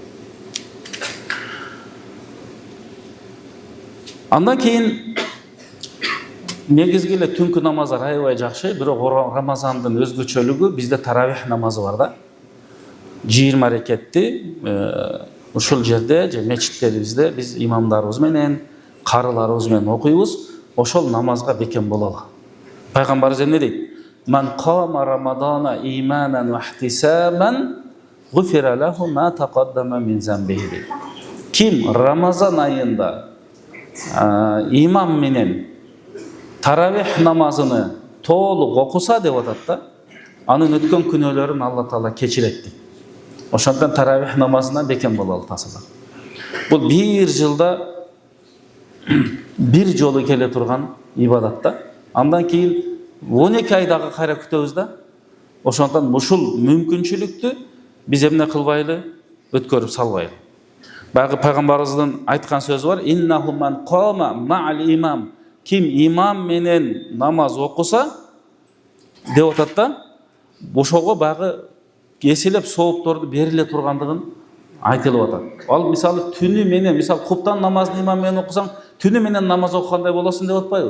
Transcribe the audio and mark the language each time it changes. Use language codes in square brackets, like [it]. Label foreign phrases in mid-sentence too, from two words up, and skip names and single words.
[ky] Андан кийин негизги эле түнкү намаздар аябай жакшы, бирок Рамазандын өзгөчөлүгү бизде таравих намазы бар да. 20 рекетти ушул жерде же мечиттерибизде биз имамдарыбыз менен, карыларыбыз менен окуйбуз. Ошол намазга бекем бололу. Пайгамбарыбыз эмне дейт? [ar] من قام رمضان إيمانا واحتسابا غفر له ما تقدم من ذنبه. [ky] Ким Рамазан айында имам менен таравих намазыны толук окуса деп атат да, анын өткөн күнөөлөрүн Алла Таала кечирет дейт. Ошондон таравих намазына бекем бололу тасыла. Бул бир жылда бир жолу келе турган ибадат да. Андан кийин 12 айдагы кайра күтөбүз да. Ошондон ушул мүмкүнчүлүктү биз эмне кылбайлы, өткөрүп салбайлы. Багы пайгамбарыбыздын айткан сөзү бар: [ar] "إنه من قام مع الإمام". [ky] Ким имам менен намаз окуса деп атат да, ошого багы эселеп соопторду бериле тургандыгын айтылып атат. Ал мисалы түнү менен, мисалы куптан намазын имам менен окусаң, түнү менен намаз окугандай болосуң деп атпайбы?